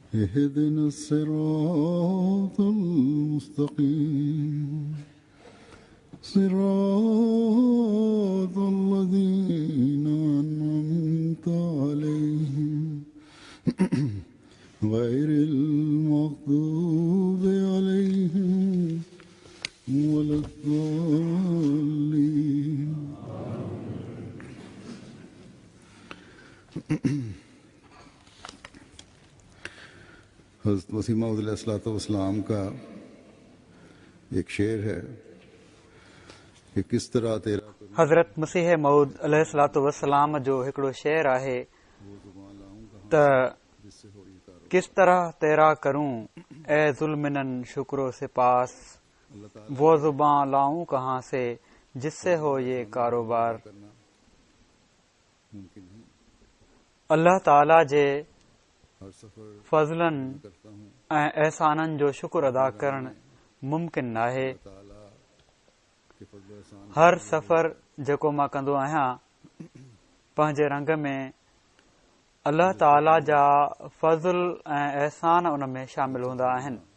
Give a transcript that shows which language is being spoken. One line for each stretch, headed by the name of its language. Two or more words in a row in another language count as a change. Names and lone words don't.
Arabic: اهدنا الصراط المستقيم صراط الذين أنعمت عليهم غير المغضوب عليهم ولا الضالين.
Urdu: حضرت مسیح موعود
Arabic: علیہ الصلوۃ والسلام
Urdu: کا ایک شعر ہے کہ کس طرح تیرا
Sindhi: हज़रत मसीह मऊद
Arabic: عليه الصلاة والسلام
Sindhi: जो हिकिड़ो शेर आहे त
Urdu: کس طرح تیرا کروں اے ذوالمنن شکرو سے پاس وہ زباں لاؤں کہاں سے جس سے ہو یہ کاروبار.
Sindhi: अल्लाह ताला जे फज़लनि ऐं एहसाननि जो शुक्र अदा करणु मुमकिन नाहे। हर सफ़र जेको मां कंदो आहियां पंहिंजे रंग में अल्लाह ताला जा फज़ल ऐं एहसान उन में शामिल हूंदा आहिनि।